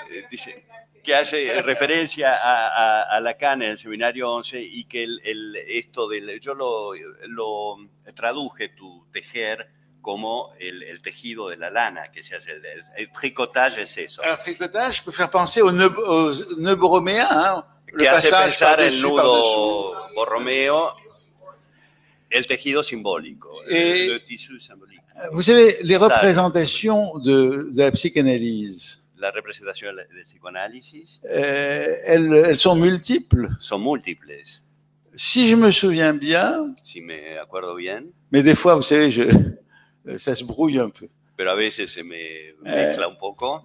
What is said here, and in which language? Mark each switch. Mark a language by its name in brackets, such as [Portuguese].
[Spanish] Dice que hace referencia a Lacan en el seminario 11 y que esto yo lo traduje, tu tejer, como el tejido de la lana que se hace. El tricotage es eso. [French] Alors, tricotage peut faire penser au nœud borroméen, hein, [Spanish] que hace pensar el nudo borromeo, el tejido simbólico, [French] le tissu symbolique. Vous savez, les représentations de la psychanalyse, [Spanish] La representación del psicoanálisis [French] elles sont multiples. [Spanish] son múltiples. [French] Si je me souviens bien, [Spanish] Si me acuerdo bien, [French] mais des fois, vous savez, ça se brouille un peu. [Spanish] pero a veces se me mezcla un poco.